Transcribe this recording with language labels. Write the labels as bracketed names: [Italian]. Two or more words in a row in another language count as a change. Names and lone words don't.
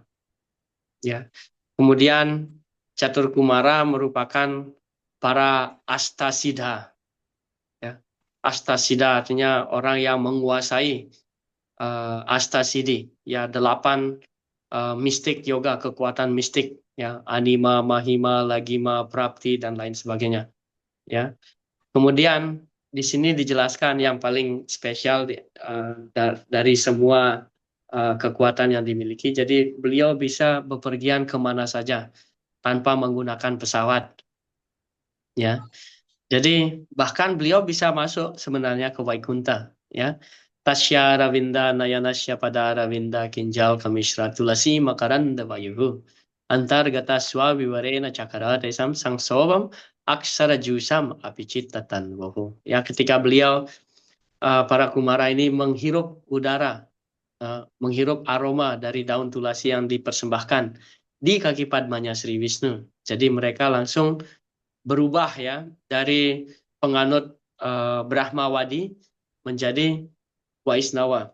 [Indonesian] Ya, kemudian catur kumara merupakan para astasida. Ya, astasida artinya orang yang menguasai astasidi, ya 8 mistik yoga, kekuatan mistik, ya anima, mahima, lagima, prapti dan lain sebagainya. Ya, kemudian di sini dijelaskan yang paling spesial dari semua kekuatan yang dimiliki. Jadi beliau bisa bepergian kemana saja tanpa menggunakan pesawat. Ya, jadi bahkan beliau bisa masuk sebenarnya ke Vaikunta. [Sanskrit] Ya, Tasya Ravinda Nayanasya pada Ravinda Kinjal Kamishra Tulasi Makaranda Vayuhu Antar Gata Swavivarena Cakara Desam Sang Sobam Aksara Jusam Apicitatan Wahu. [Indonesian] Ya, ketika beliau para kumara ini menghirup udara, menghirup aroma dari daun tulasi yang dipersembahkan di kaki padmanya Sri Wisnu. Jadi mereka langsung berubah, ya, dari penganut Brahmawadi menjadi Vaisnava.